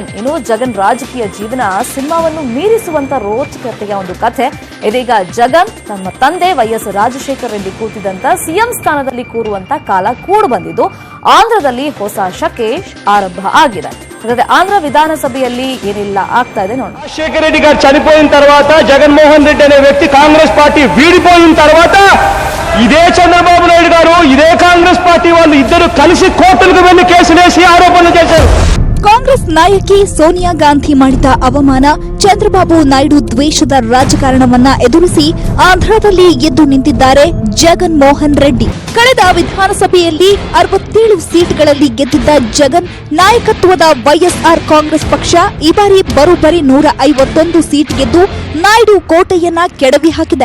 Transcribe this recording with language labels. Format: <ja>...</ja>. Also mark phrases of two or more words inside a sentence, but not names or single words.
<kn>ಇನ್ನು ಜಗನ್ ರಾಜಕೀಯ ಜೀವನ ಸಿನಿಮಾವನ್ನು ಮೀರಿಸುವಂತ ರೋಚಕತೆಯ ಒಂದು ಕಥೆ. ಇದೀಗ ಜಗನ್ ತಮ್ಮ ತಂದೆ ವೈಎಸ್ ರಾಜಶೇಖರ್ ರೆಡ್ಡಿ ಕೂತಿದ್ದಂತ ಸಿಎಂ ಸ್ಥಾನದಲ್ಲಿ ಕೂರುವಂತ ಕಾಲ ಕೂಡು ಬಂದಿದ್ದು ಆಂಧ್ರದಲ್ಲಿ ಹೊಸ ಶಕೆ ಆರಂಭ ಆಗಿದೆ. ಹಾಗಾದ್ರೆ ಆಂಧ್ರ ವಿಧಾನಸಭೆಯಲ್ಲಿ ఏనిಲ್ಲ ಆಗ್ತಾ ಇದೆ ನೋಡೋಣ.</kn> <te>రాజశేఖర్ రెడ్డి గారు చనిపోయిన తర్వాత జగన్మోహన్ రెడ్డి అనే వ్యక్తి కాంగ్రెస్ పార్టీ వీడిపోయిన తర్వాత ఇదే చంద్రబాబు నాయుడు గారు, ఇదే కాంగ్రెస్ పార్టీ వాళ్ళు ఇద్దరు కలిసి కోర్టులకు వెళ్లి కేసులేసి ఆరోపణలు చేశారు.</te> <kn>ಕಾಂಗ್ರೆಸ್ ನಾಯಕಿ ಸೋನಿಯಾ ಗಾಂಧಿ ಮಾಡಿದ ಅವಮಾನ, ಚಂದ್ರಬಾಬು ನಾಯ್ಡು ದ್ವೇಷದ ರಾಜಕಾರಣವನ್ನ ಎದುರಿಸಿ ಆಂಧ್ರದಲ್ಲಿ ಎದ್ದು ನಿಂತಿದ್ದಾರೆ ಜಗನ್ ಮೋಹನ್ ರೆಡ್ಡಿ. ಕಳೆದ ವಿಧಾನಸಭೆಯಲ್ಲಿ 67 ಸೀಟ್ಗಳಲ್ಲಿ ಗೆದ್ದಿದ್ದ ಜಗನ್ ನಾಯಕತ್ವದ ವೈಎಸ್ಆರ್ ಕಾಂಗ್ರೆಸ್ ಪಕ್ಷ ಈ ಬಾರಿ ಬರೋಬ್ಬರಿ 151 ಸೀಟ್ ಗೆದ್ದು ನಾಯ್ಡು ಕೋಟೆಯನ್ನ ಕೆಡವಿ ಹಾಕಿದೆ.</kn>